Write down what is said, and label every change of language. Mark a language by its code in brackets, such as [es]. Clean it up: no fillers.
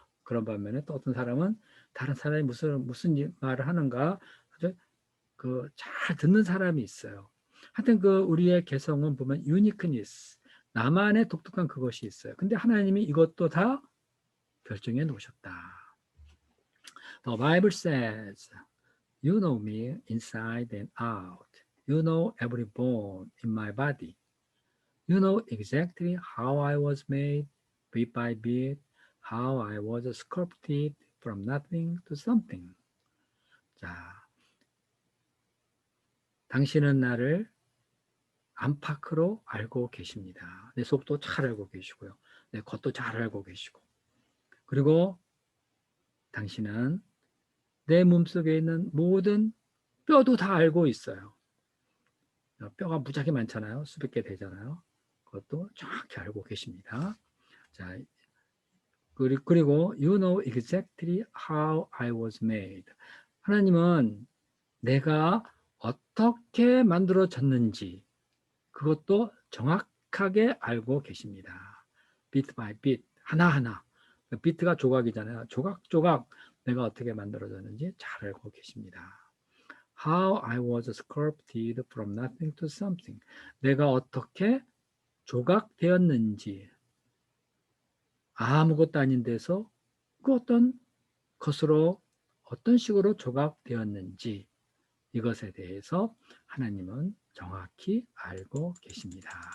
[ko] 그런 반면에 또 어떤 사람은 다른 사람이 무슨 말을 하는가 아주 그 잘 듣는 사람이 있어요. 하여튼 그 우리의 개성은 보면 유니크니스, 나만의 독특한 그것이 있어요. 근데 하나님이 이것도 다 결정해 놓으셨다. [en] The Bible says, You know me inside and out. You know every bone in my body. You know exactly how I was made, bit by bit, how I was sculpted from nothing to something. [ko] 자, 당신은 나를 안팎으로 알고 계십니다. 내 속도 잘 알고 계시고요. 내 겉도 잘 알고 계시고. 그리고 당신은 내 몸속에 있는 모든 뼈도 다 알고 있어요. 뼈가 무지하게 많잖아요. 수백 개 되잖아요. 그것도 정확히 알고 계십니다. 자, 그리고 [en] you know exactly how I was made. [ko] 하나님은 내가 어떻게 만들어졌는지 그것도 정확하게 알고 계십니다. [en] bit by bit, [ko] 하나하나. 비트가 조각이잖아요. 조각조각 내가 어떻게 만들어졌는지 잘 알고 계십니다. [en] How I was sculpted from nothing to something. [ko] 내가 어떻게 조각되었는지 아무것도 아닌 데서 그 어떤 것으로 어떤 식으로 조각되었는지 이것에 대해서 하나님은 정확히 알고 계십니다.